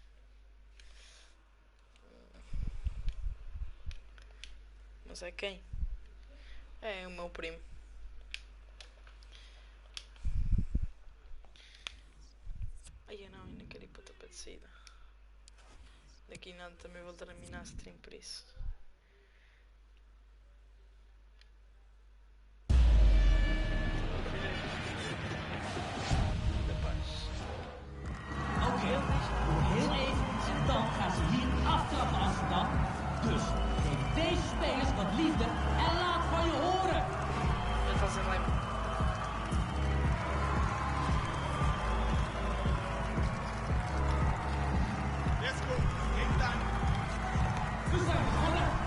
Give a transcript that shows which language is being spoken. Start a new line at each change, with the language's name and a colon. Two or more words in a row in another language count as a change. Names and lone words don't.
Portuguese: Mas é quem? É o meu primo. Ai, eu não quero ir para o topo de saída. Daqui nada também vou terminar a stream por isso.
Dutch: Oké, heel even en dan gaan ze hier aftrappen als ze dan. Dus geef deze spelers wat liefde en laat van je horen.
Portuguese: Já estás em live.
English: Let's go. Game time.
Dutch: We zijn begonnen.